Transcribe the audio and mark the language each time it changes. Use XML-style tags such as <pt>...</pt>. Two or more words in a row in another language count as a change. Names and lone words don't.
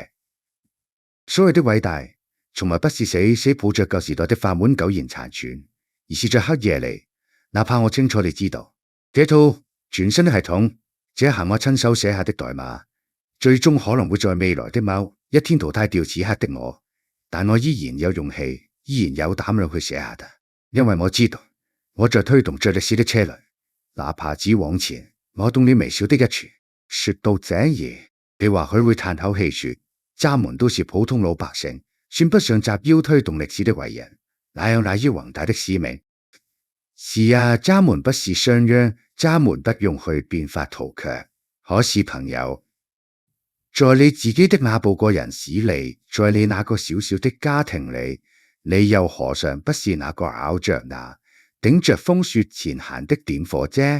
<zh>所謂的偉大，從來不是死抱着舊時代的飯碗苟延殘喘，而是在黑夜裡，哪怕我清楚地知道，這套全新的系統，這行我親手寫下的代碼，最終可能會在未來的某一天淘汰掉此刻的我，但我依然有勇氣，依然有膽量去寫下它，因為我知道我在推動着歷史的車輪，哪怕只往前挪動了微小的一處。說到這兒，你或許會嘆口氣說，咱們都是普通老百姓，算不上集腰推動歷史的偉人，哪有那樣宏大的使命？是啊，咱們不是商鞅，咱們不用去變法圖強。可是朋友，在你自己的那部個人史裡，在你那個小小的家庭裡，你又何嘗不是那個咬着那頂着風雪前行的點火啫？</zh>